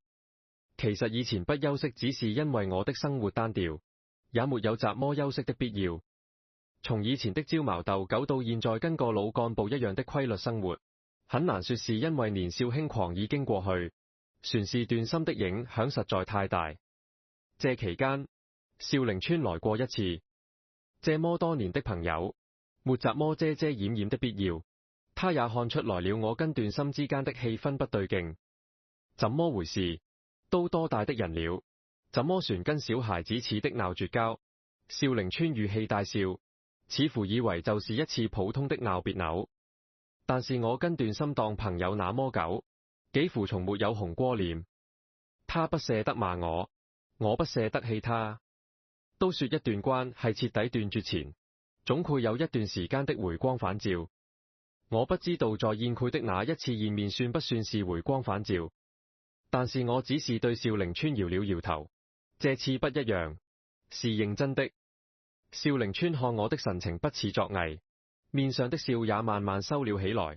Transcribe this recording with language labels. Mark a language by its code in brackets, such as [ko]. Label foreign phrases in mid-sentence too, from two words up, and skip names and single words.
[zh] 其實以前不休息只是因為我的生活單調，也沒有怎麼休息的必要。從以前的朝茅鬥狗到現在跟個老幹部一樣的規律生活，很難說是因為年少輕狂已經過去，全是段心的影響實在太大。這期間，少陵村來過一次，這麼多年的朋友，沒怎麼遮遮掩掩的必要。他也看出來了我跟段心之間的氣氛不對勁。怎麼回事？都多大的人了，怎麼旋跟小孩子似的鬧絕交？少陵村語氣帶笑，似乎以為就是一次普通的鬧別扭。但是我跟段心當朋友那麼久，幾乎從沒有紅過臉。他不捨得罵我，我不捨得氣他。都說一段關係徹底斷絕前，總會有一段時間的回光返照。我不知道在宴會的那一次見面算不算是回光返照，但是我只是對少陵村搖了搖頭。這次不一樣，是認真的。少陵村看我的神情不似作偽，面上的笑也慢慢收了起來。